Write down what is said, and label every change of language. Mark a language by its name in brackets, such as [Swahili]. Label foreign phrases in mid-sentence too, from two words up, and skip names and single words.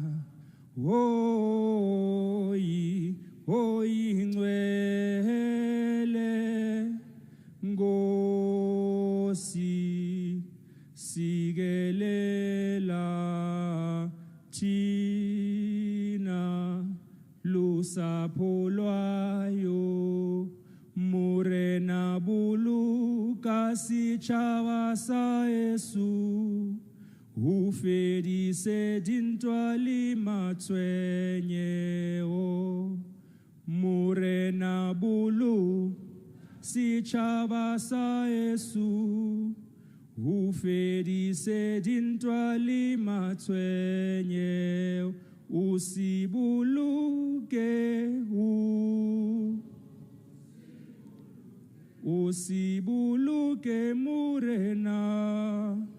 [Xhosa] oyi ngcwele Nkosi sikelela thina lusapho lwayo [Southern Sotho] murena buluka sitjhaba sa Yesu ufedise dintwa le matshwenyego murena bulu sitjhaba sa Yesu ufedise dintwa le matshwenyego usibuluke murena